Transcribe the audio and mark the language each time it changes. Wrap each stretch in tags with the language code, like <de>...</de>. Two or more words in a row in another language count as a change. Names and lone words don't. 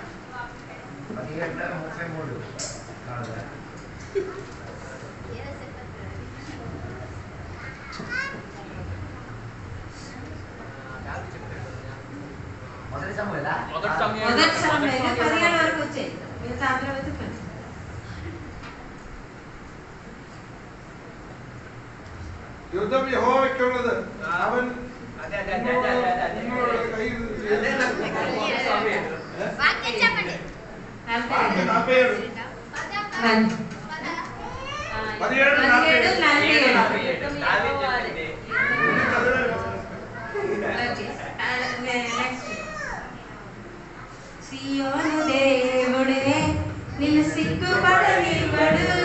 <te>17:33. మొదటి సమయంలో 17 వరకు వచ్చాయి. మిగతా అందులో వెతుక్కోండి.</te> <ml>യുദ്ധം യഹോവയ്ക്കുള്ളത്. അവൻ</ml> <te>వాక్యం చెప్పండి. 47. 17 సియోను దేవుడే నిన్ను సిగ్గుపడనివ్వడు.</te>